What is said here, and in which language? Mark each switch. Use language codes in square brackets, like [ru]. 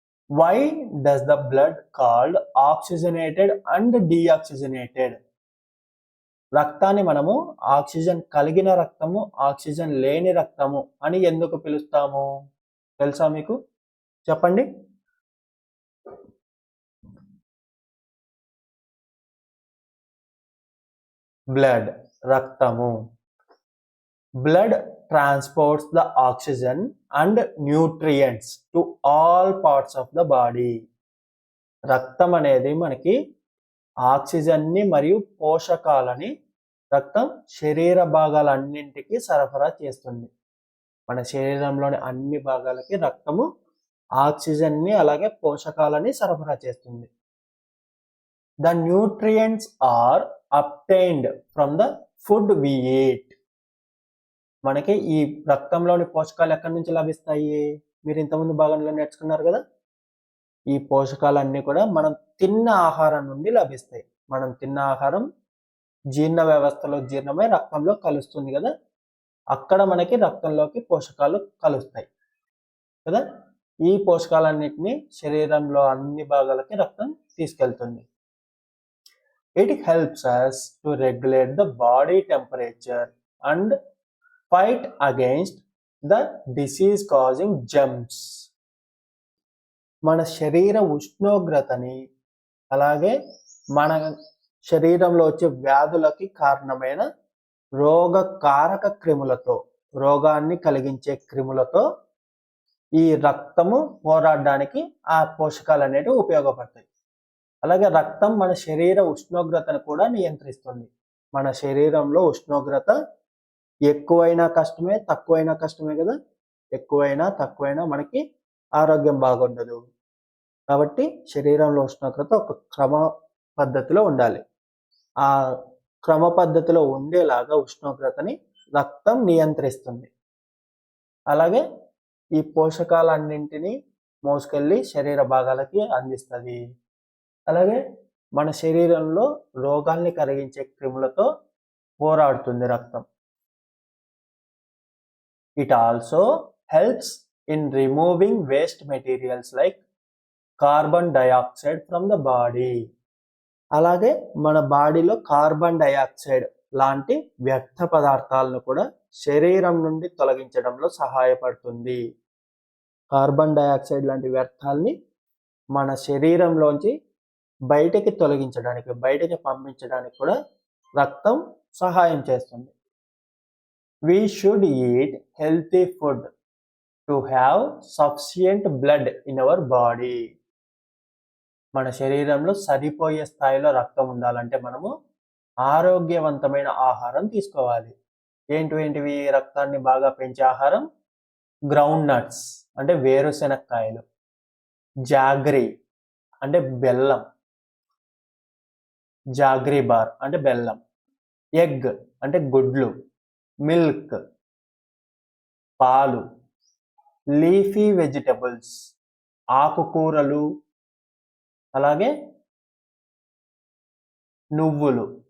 [en] Why does the blood called oxygenated and deoxygenated? [te] రక్తాన్ని మనము oxygen కలిగిన రక్తము, ఆక్సిజన్ లేని రక్తము అని ఎందుకు పిలుస్తాము? తెలుసా మీకు? చెప్పండి. బ్లడ్ రక్తము. [en] Blood transports the oxygen and nutrients to all parts of the body. [te] రక్తం అనేది మనకి ఆక్సిజన్ని మరియు పోషకాలని రక్తం శరీర భాగాలన్నింటికి సరఫరా చేస్తుంది. మన శరీరంలోని అన్ని భాగాలకి రక్తము ఆక్సిజన్ని అలాగే పోషకాలని సరఫరా చేస్తుంది. [en] The nutrients are obtained from the food we eat. [te] మనకి ఈ రక్తంలోని పోషకాలు ఎక్కడి నుంచి లభిస్తాయి? మీరు ఇంతకుముందు భాగంలో నేర్చుకున్నారు కదా. ఈ పోషకాలన్నీ కూడా మనం తిన్న ఆహారం నుండి లభిస్తాయి. మనం తిన్న ఆహారం జీర్ణ వ్యవస్థలో జీర్ణమై రక్తంలో కలుస్తుంది కదా, అక్కడ మనకి రక్తంలోకి పోషకాలు కలుస్తాయి కదా. ఈ పోషకాలన్నిటిని శరీరంలో అన్ని భాగాలకి రక్తం తీసుకెళ్తుంది. [en] It helps us to regulate the body temperature and fight against the disease causing germs. [te] మన శరీర ఉష్ణోగ్రతని అలాగే మన శరీరంలో వచ్చే వ్యాధులకి కారణమైన రోగకారక క్రిములతో, రోగాన్ని కలిగించే క్రిములతో ఈ రక్తము పోరాడడానికి ఆ పోషకాలు అనేటివి ఉపయోగపడతాయి. అలాగే రక్తం మన శరీర ఉష్ణోగ్రతను కూడా నియంత్రిస్తుంది. మన శరీరంలో ఉష్ణోగ్రత ఎక్కువైనా కష్టమే, తక్కువైనా కష్టమే కదా. ఎక్కువైనా తక్కువైనా మనకి ఆరోగ్యం బాగుండదు. కాబట్టి శరీరంలో ఉష్ణోగ్రత ఒక క్రమ పద్ధతిలో ఉండాలి. ఆ క్రమ పద్ధతిలో ఉండేలాగా ఉష్ణోగ్రతని రక్తం నియంత్రిస్తుంది. అలాగే ఈ పోషకాలన్నింటినీ మోసుకెళ్ళి శరీర భాగాలకి అందిస్తుంది. అలాగే మన శరీరంలో రోగాల్ని కలిగించే క్రిములతో పోరాడుతుంది రక్తం. [en] It also helps in removing waste materials like carbon dioxide from the body. [te] అలాగే మన బాడీలో కార్బన్ డయాక్సైడ్ లాంటి వ్యర్థ పదార్థాలను కూడా శరీరం నుండి తొలగించడంలో సహాయపడుతుంది. కార్బన్ డయాక్సైడ్ లాంటి వ్యర్థాలని మన శరీరంలోంచి బయటికి తొలగించడానికి, బయటికి పంపించడానికి కూడా రక్తం సహాయం చేస్తుంది. [en] We should eat healthy food to have sufficient blood in our body. [te] మన శరీరంలో సరిపోయే స్థాయిలో రక్తం ఉండాలంటే మనము ఆరోగ్యవంతమైన ఆహారం తీసుకోవాలి. ఏంటివి రక్తాన్ని బాగా పెంచే ఆహారం? గ్రౌండ్ నట్స్ అంటే వేరుశెనక్కాయలు, జాగ్రీ అంటే బెల్లం, జాగ్రీ బార్ అంటే బెల్లం, ఎగ్ అంటే గుడ్లు, మిల్క్ పాలు, లీఫీ వెజిటబుల్స్ ఆకుకూరలు, అలాగే నువ్వులు.